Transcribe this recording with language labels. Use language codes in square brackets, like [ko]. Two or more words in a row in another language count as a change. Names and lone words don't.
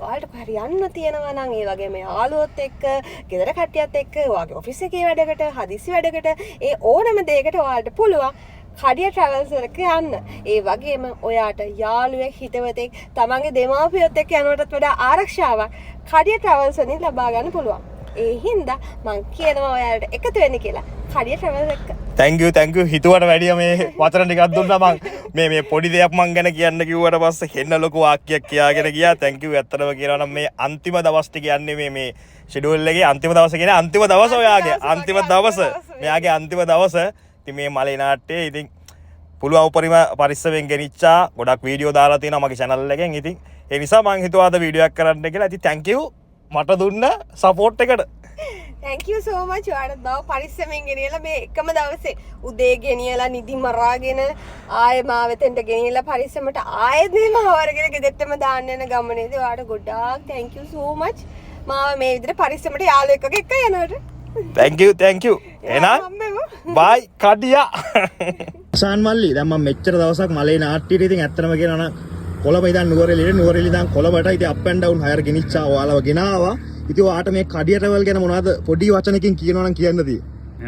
[si] ඔයාලට හරි යන්න තියෙනවා නම් ඒ වගේම යාළුවොත් එක්ක, ගෙදර කට්ටියත් එක්ක, ඔයාගේ ඔෆිස් එකේ වැඩකට, හදිසි වැඩකට, ඒ ඕනම දෙයකට ඔයාලට පුළුවන් කඩිය ට්‍රැවල්ස් එකට යන්න. ඒ වගේම ඔයාට යාළුවෙක්, හිතවතෙක්, තමන්ගේ දෙමාපියොත් එක්ක යනවටත් වඩා ආරක්ෂාවක් කඩිය ට්‍රැවල්ස් වලින් ලබා ගන්න පුළුවන්. ඒ හින්දා මං කියනවා ඔයාලට එකතු වෙන්න කියලා කඩිය ට්‍රැවල්ස් එක්ක. [en] thank you [si] හිතුවට වැඩිය මේ වචන ටිකක් දුන්නා මං මේ පොඩි දෙයක් මං ගැන කියන්න කිව්වට පස්සේ හෙන්න ලොකු වාක්‍යයක් කියාගෙන ගියා. [en] thank you [si] ඇත්තටම කියනවා නම් මේ අන්තිම දවස් ටික යන්නේ මේ ෂෙඩියුල් එකේ අන්තිම දවස කියන්නේ අන්තිම දවස ඔයාගේ අන්තිම දවස මෙයාගේ අන්තිම දවස. ඉතින් මේ මලේ නාට්‍යයේ ඉතින් පුළුවන් උපරිම පරිස්සමෙන් ගෙනිච්චා ගොඩක් වීඩියෝ දාලා තියෙනවා මගේ channel එකෙන්. ඉතින් ඒ නිසා මං හිතුවා අද වීඩියෝ එකක් කරන්න කියලා. ඉතින් [en] thank you [si] මට දුන්න සපෝට් එකට. [en] thank you so much [si] ඔයාලට බව පරිස්සමෙන් ගෙනියලා මේ එකම දවසේ උදේ ගෙනියලා නිදි මරාගෙන ආයෙ මාව වෙතෙන්ට ගෙනියලා පරිස්සමට ආයෙත් මේ මාව අරගෙන ගෙදෙට්ටම දාන්න යන ගමනේදී ඔයාලට ගොඩාක් [en] thank you so much [si] මාව මේ විදිහට පරිස්සමට යාළුවෙක් එක්ක යනවට. [en] thank you [si] එහෙනම් bye කඩියා. අසාන් මල්ලි දැන් මම මෙච්චර දවසක් මලේ නාට්‍යයට ඉතින් ඇත්තම කියනවා නම් කොළඹ ඉඳන් නුවරඑළිය ඉඳන් කොළඹට ඉතින් [en] up and down hire [si] ගෙනිච්චා ඔයාලව ගෙනාවා. ඉතින් ඔයාට මේ කඩිය ට්‍රැවල් ගැන මොනවද පොඩි වචනකින් කියනවා නම් කියන්න තියෙන්නේ?